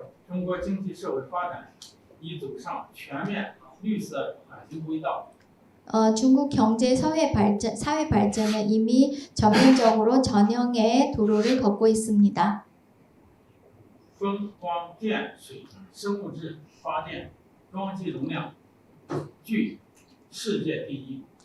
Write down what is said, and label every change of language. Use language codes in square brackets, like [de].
[zh] 中国经济社会发展已走上全面绿色转型轨道。 [ko] 중국 경제 사회 발전은 이미 전면적으로 전형의 도로를 걷고 있습니다. [zh] 风光电水生物质发电装机容量居世界第一。